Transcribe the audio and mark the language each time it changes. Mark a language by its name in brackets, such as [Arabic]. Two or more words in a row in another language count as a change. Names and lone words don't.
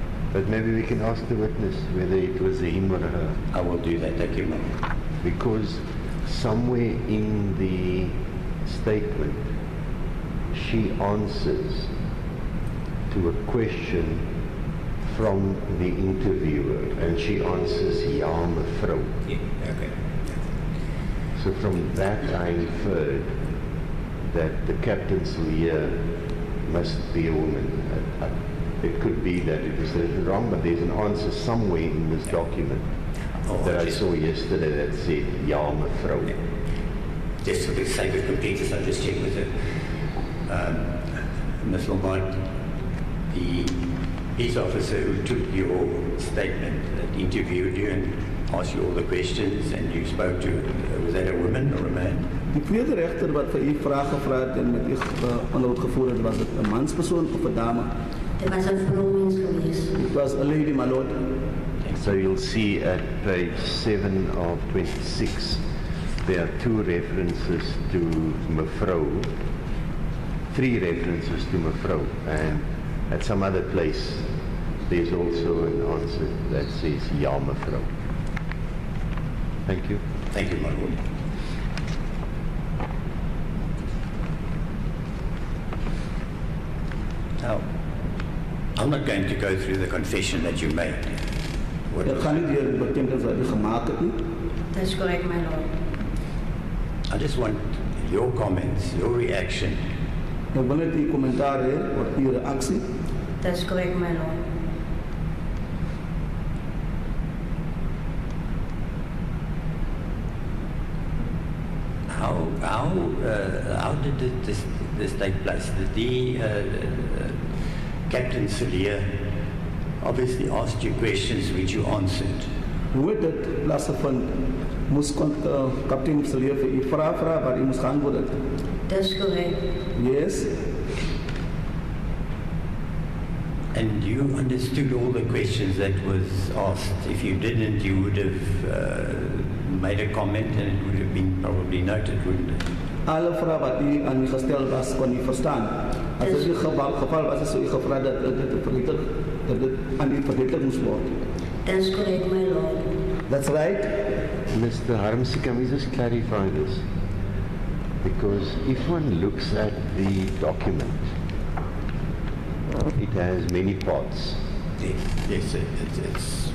[English] But maybe we can ask the witness whether it was a him or a her. I will do that, thank you, my lord. Because somewhere in the statement, she answers to a question from the interviewer, and she answers, [Afrikaans] ja, mevrou. [English] Yeah, okay. So from that I inferred that the captain Celia must be a woman. It could be that it was written wrong, but there's an answer somewhere in this document that I saw yesterday that said, ja, mevrou. Just for the sake of completeness, I'll just check with her. Ms. Lombard, the peace officer who took your statement, that interviewed you and asked you all the questions and you spoke to, was that a woman or a man? [Afrikaans] Die tweede rechter wat vir u vrae gevra het en met u onderhoud gevoer het, was dit 'n manspersoon of 'n dame? Dit was 'n vrouwens geweest. [English] It was a lady, my lord. So you'll see at page 7 of 26, there are 2 references to mevrou, 3 references to mevrou, and at some other place, there's also an answer that says, ja, mevrou. Thank you. Thank you, my lord. Now, I'm not going to go through the confession that you made. What [Afrikaans] Ek was- gaan nie deur die bekentenis wat u gemaak het nie. [English] That's correct, my lord. I just want your comments, your reaction. [Afrikaans] Ek wil net u kommentaar hê oor u reaksie. [English] That's correct, my lord. How did this take place? Did the Captain Celia obviously asked you questions which you answered? [Afrikaans] Hoe het dit plaasgevind? Moes kaptein Celia vir u vra waar u moes geantwoord het? [English] That's correct. Yes. And you understood all the questions that was asked. If you didn't, you would have made a comment and it would have been probably noted, wouldn't it? [Afrikaans] Alle vrae wat u aan u gestel was, kon u verstaan. As dit die geval was, is u gevra dat dit aan u verdedigd moest word. [English] That's correct, my lord. That's right. Mr. Harmsy, can we just clarify this? Because if one looks at the document, it has many parts. Yes, it's